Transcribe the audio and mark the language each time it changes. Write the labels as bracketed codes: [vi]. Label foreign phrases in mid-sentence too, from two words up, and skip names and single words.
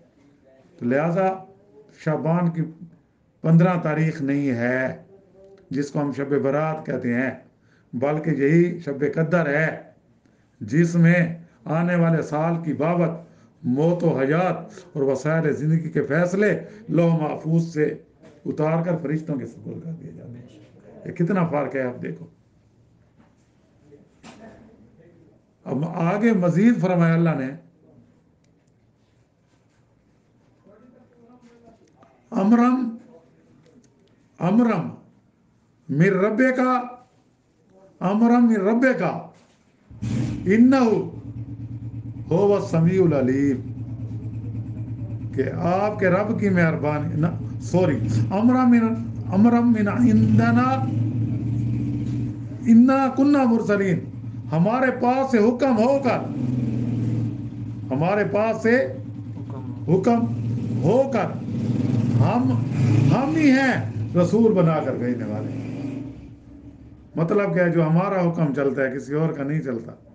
[ur] تو لہذا شعبان کی 15 تاریخ نہیں ہے جس کو ہم شب برات کہتے ہیں، بلکہ یہی شب قدر ہے جس میں آنے والے سال کی بابت موت و حیات اور وسائل زندگی کے فیصلے لوح محفوظ سے اتار کر فرشتوں کے سپرد کر دیے جاتے ہیں۔ یہ کتنا فرق ہے آپ دیکھو۔ اب آگے مزید فرمایا اللہ نے، [ar] امرم من ربکا، امرم من ربکا انہو هو السمیع العلیم، [ur] کہ آپ کے رب کی مہربانی، [ar] امرم من عندنا انا کنا مرسلین، [ur] ہمارے پاس سے حکم ہو کر، ہمارے پاس سے حکم ہو کر ہم ہی ہیں رسول بنا کر بھیجنے والے. مطلب کیا ہے؟ جو ہمارا حکم چلتا ہے کسی اور کا نہیں چلتا.